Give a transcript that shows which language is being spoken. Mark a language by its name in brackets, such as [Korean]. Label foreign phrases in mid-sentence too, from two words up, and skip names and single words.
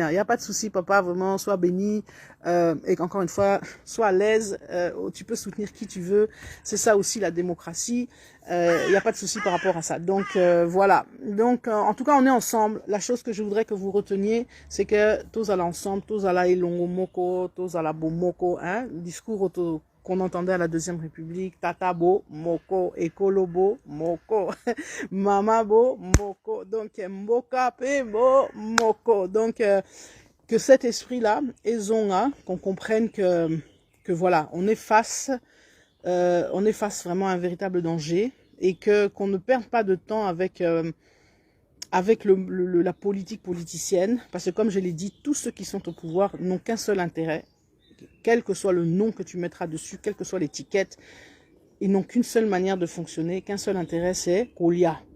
[French] Il n'y a pas de souci, papa, vraiment, sois béni. Et encore une fois, sois à l'aise, tu peux soutenir qui tu veux, c'est ça aussi la démocratie, il n'y a pas de souci par rapport à ça. Donc voilà, donc en tout cas on est ensemble. La chose que je voudrais que vous reteniez, c'est que tous allons ensemble, tous à la [Lingala] Elongo Moko, [French] tous à la Bomoko, hein, discours qu'on entendait à la Deuxième République, [Lingala] Tatabo, Moko, Ekolobo, Moko, Mamabo, Moko, donc Mbokape, Moko, [French] donc que cet esprit-là, Ezonga, qu'on comprenne que voilà, on est face vraiment à un véritable danger et qu'on ne perde pas de temps avec la politique politicienne, parce que comme je l'ai dit, tous ceux qui sont au pouvoir n'ont qu'un seul intérêt, quel que soit le nom que tu mettras dessus, quelle que soit l'étiquette, ils n'ont qu'une seule manière de fonctionner, qu'un seul intérêt, c'est Kolia.